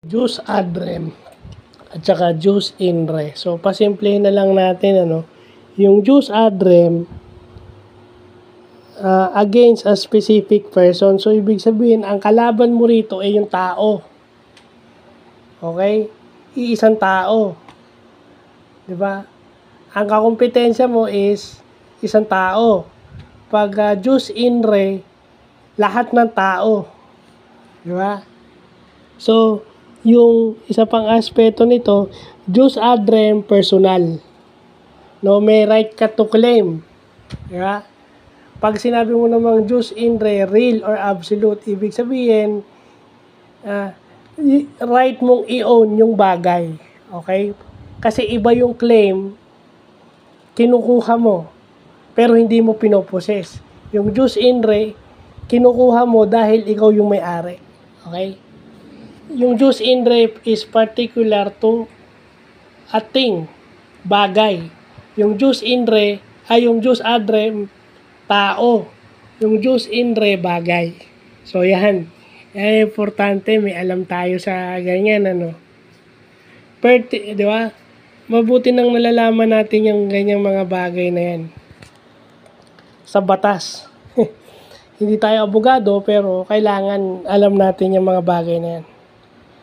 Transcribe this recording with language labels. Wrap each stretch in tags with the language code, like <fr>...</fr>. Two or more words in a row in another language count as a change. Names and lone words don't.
<la>Jus ad rem</la> <tl>at saka</tl> <la>jus in re.</la> <tl>So, pasimplihin na lang natin, yung</tl> <la>jus ad rem</la> <en>against a specific person.</en> <tl>So, ibig sabihin, ang kalaban mo rito ay yung tao. Okay? Iisang tao. Diba? Ang kakumpetensya mo is isang tao.</tl> <la>Pag jus in re,</la> <tl>lahat ng tao. Diba? So, yung isa pang aspeto nito,</tl> <la>jus ad rem personal.</la> <tl>No, may right ka</tl> <en>to claim.</en> <tl>Diba? Pag sinabi mo namang</tl> <la>jus in re,</la> <en>real or absolute,</en> <tl>ibig sabihin, right mong i-own yung bagay. Okay? Kasi iba yung claim, kinukuha mo, pero hindi mo pinoposes.</tl> <la>Yung jus in re,</la> <tl>kinukuha mo dahil ikaw yung may-ari. Okay?</tl> <en>Yung</en> <la>jus in re</la> <en>is particular to a thing,</en> <tl>bagay.</tl> <la>Yung jus in re, yung jus ad rem,</la> <tl>tao.</tl> <la>Yung jus in re,</la> <tl>bagay. So, yan. Yan importante, may alam tayo sa ganyan, di ba? Mabuti nang nalalaman natin yung ganyang mga bagay na yan. Sa batas. Hindi tayo abogado, pero kailangan alam natin yung mga bagay na yan.</tl>